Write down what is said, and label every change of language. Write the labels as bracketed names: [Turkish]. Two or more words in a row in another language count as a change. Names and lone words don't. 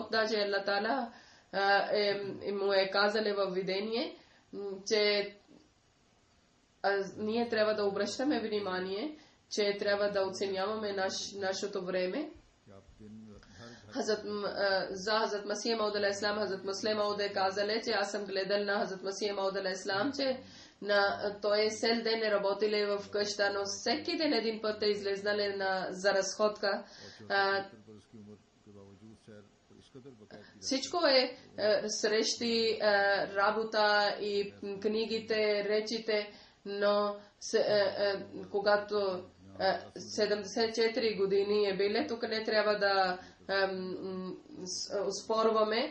[Bulgarian] Даже Аллах Таала му е казали във видение, че ние трябва да обръщаме внимание, че трябва да оценяваме нашето време. За Хазрат Масия Мауд [Arabic] عليه السلام, [Bulgarian] Хазрат Муслим Мауд е казали, че аз съм гледал на Хазрат Масия Мауд [Arabic] عليه السلام, [Bulgarian] че той цел ден е работили в къща, но всеки ден един път е излезнали за разходка. Всичко е срещи, работа и книгите, речите, но когато 74 години е биле, тук не трябва да успорваме.